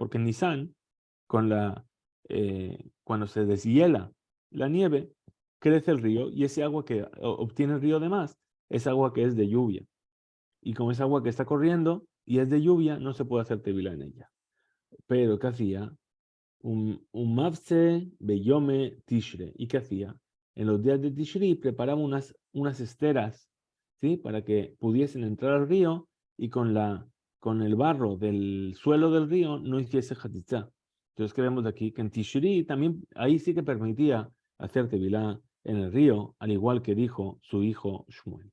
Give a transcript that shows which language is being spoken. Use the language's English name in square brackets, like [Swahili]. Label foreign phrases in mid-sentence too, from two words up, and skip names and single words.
[Spanish] Porque en Nisan, cuando se deshiela la nieve, crece el río y ese agua que obtiene el río además es agua que es de lluvia. Y como es agua que está corriendo y es de lluvia, no se puede hacer tevila en ella. Pero, ¿qué hacía? Un [Hebrew] מעשה ביומי תשרי. [Spanish] ¿Y qué hacía? En los días de Tishri preparaba unas esteras, ¿sí? Para que pudiesen entrar al río y con el barro del suelo del río no hiciese hatitzá. Entonces creemos aquí que en Tishri también, ahí sí que permitía hacer tevilá en el río, al igual que dijo su hijo Shmuel.